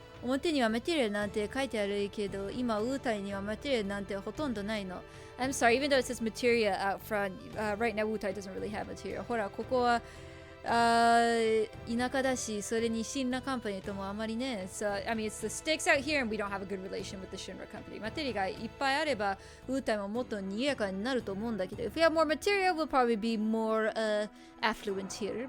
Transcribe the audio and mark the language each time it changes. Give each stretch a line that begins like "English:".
Japanese: 表にはマテリアルなんて書いてあるけど、今ウータイにはマテリアルなんてほとんどないの。
English: I'm sorry, even though it says materia out front, right now Wutai doesn't really have materia.
Japanese: ほら、ここは田舎だし、それにシンラカンパニーともあまりね。
English: So, I mean, it's the sticks out here and we don't have a good relation with the Shinra company.
Japanese: マテリアがいっぱいあれば、ウータイももっと賑やかになると思うんだけど、
English: if we have more materia, we'll probably be more affluent here.